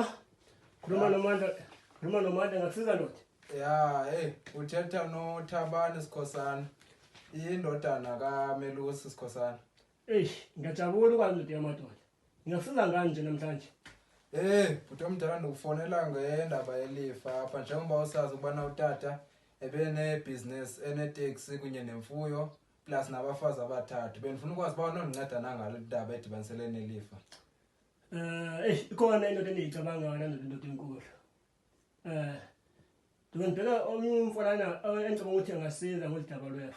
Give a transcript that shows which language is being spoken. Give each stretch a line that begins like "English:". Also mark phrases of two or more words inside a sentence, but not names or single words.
Zulu: Khuluma nomandla ngakusiza ndoda.
Xhosa: Ya, uthetha noThabani Sikhosana. Indodana kaMelusi Sikhosana.
Zulu: Ngiyajabula ukwazi ndoda yamadoda. Ngingasiza ngani nje namhlanje?
Xhosa: Bhuti omdala ndikufonela ngendaba yelifa apha njengoba usazi ukubana utata ebene-business ene-taxi kunye nemfuyo plus nabafazi abathathu. Bendifuna ukwazi uba unondinceda nangalo ndaba edibanisele nelifa. Ikhona into endiyicabanga ngana ndoda enkulu. Ndibona omnye umfana engicabanga ukuthi angasiza ngolidaba lwefa.